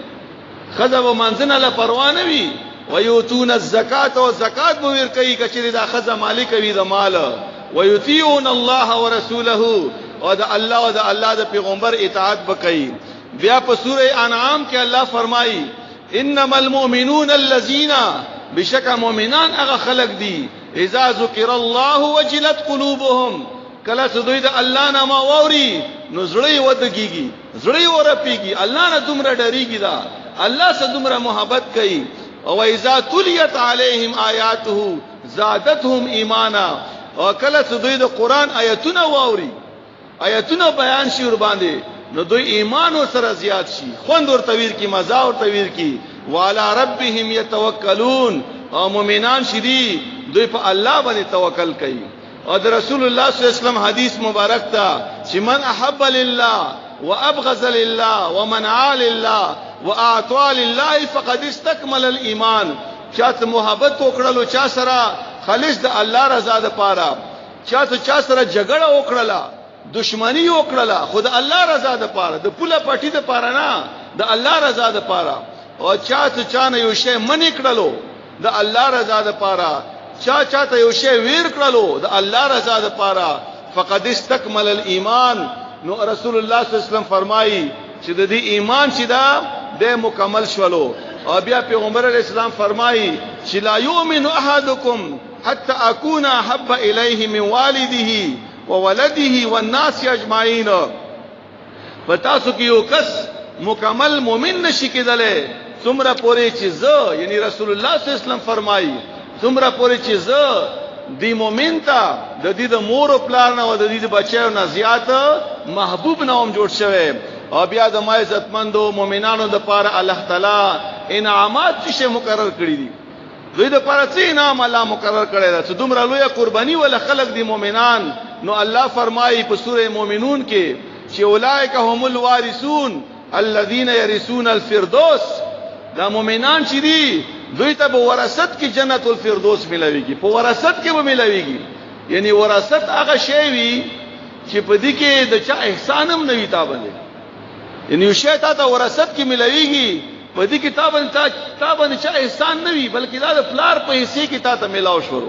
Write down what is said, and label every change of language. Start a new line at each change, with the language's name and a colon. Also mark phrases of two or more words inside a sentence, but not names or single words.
Pashto: خځه به منځنه له پروا نه وي.
Arabic: ويؤتون الزکات،
Pashto: او زکات به ور کوي کچې دا خځه مالک وي د مال.
Arabic: ويطيعون الله ورسوله،
Pashto: او د الله او د الله د پیغمبر اطاعت وکړي. بیا په سوره انعام کې الله فرمایي
Arabic: انما المؤمنون الذين،
Pashto: بشک مؤمنان هغه خلق دي
Arabic: اذا ذکر الله وجلت قلوبهم،
Pashto: کله چې دوی د الله نام اوري نو زړه ودګيږي، زړه ورپیږي، الله نه دومره ډریږي، دا الله سره دومره محبت کوي.
Arabic: او اذا تليت عليهم آیاته زادتهم ایمانا،
Pashto: او کله چې دوی د قران آیتونه واوري، آیتونه بیان شي ور باندې، نو دوی ایمان سره زیات شي، خوند ور تویر کی، مزه ور تویر کی.
Arabic: وعلى ربهم يتوکلون،
Pashto: او مؤمنان شدي دوی په الله باندې توکل کوي. او د رسول الله
Arabic: صلی الله علیه وسلم
Pashto: حدیث مبارک تا چې
Arabic: من احب لله وابغض لله ومنع لله واعطى لله فقد استكمل الايمان.
Pashto: چاته محبت وکړلو چا سره خالص د الله رضا ده پاره، چاته چا سره جګړه وکړه، دشمنی وکړه، خود الله رضا ده پاره، د پوله پټی ده پاره نه، د الله رضا ده پاره. او چاته چانه یو شی منی کړلو د الله رضا ده پاره، چاته یو شی ویر کړلو د الله رضا ده پاره،
Arabic: فقد استكمل الايمان.
Pashto: نو رسول الله
Arabic: صلی الله علیه وسلم
Pashto: فرمایي چې د دې ایمان چې دا د مکمل شولو. او بیا پیغمبر
Arabic: علیہ السلام
Pashto: فرمایي چې
Arabic: لا یؤمن احدکم حتى اكون احب الیه من والده وولده والناس اجمعین.
Pashto: پتاسو کې یو کس مکمل مومن نشي کېدلی څومره پورې چې زه، یعنی رسول الله
Arabic: صلی الله علیه وسلم
Pashto: فرمایي څومره پورې چې زه دی مومن ته د دې د مور او پلار نه او د دې د بچیو نه زیات محبوب نوم جوړ شوی. او بیا د ما عزتمندو مؤمنانو د پاره الله تعالی انعامات چې مقرر کړی دي. دوی د پاره څه انعام الله مقرر کړی دا چې دومره لوی قرباني ول خلق دي مؤمنان. نو الله فرمایي په سوره مؤمنون کې چې
Arabic: اولئک هم الوارثون الذين يرثون الفردوس،
Pashto: دا مؤمنان چې دي دوی ته په وراثت کې جنت الفردوس ملويږي، په وراثت کې به ملويږي. یعنی وراثت هغه شی وي چې په دې کې د چا احسان هم نه وي تا باندې، یعنی یو شی ته وراثت کې ملويږي، په دې کې تا باندې چا احسان نه وي، بلکې دا د پلار په حصے کې تا ته ملاو شو.